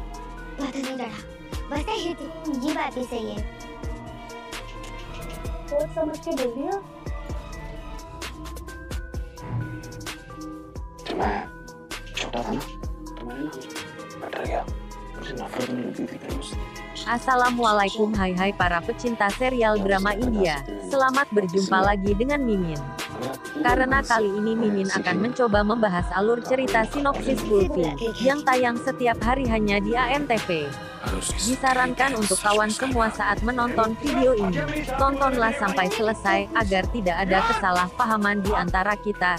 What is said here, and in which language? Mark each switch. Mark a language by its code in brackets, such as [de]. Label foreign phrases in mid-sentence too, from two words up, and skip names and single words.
[hi] पता नहीं डरा, वैसे ही ये बात भी सही है। सोच समझ के दे दिया। जब मैं छोटा था ना, तो मैं डर गया। मुझे नफरत होने लगी थी फिर उससे। [id] Assalamualaikum hai para pecinta serial drama India. Selamat berjumpa lagi dengan Mimin. Karena kali ini Mimin akan mencoba membahas alur cerita sinopsis Kulfi yang tayang setiap hari hanya di ANTV. Disarankan untuk kawan semua saat menonton video ini, tontonlah sampai selesai agar tidak ada kesalahpahaman di antara kita.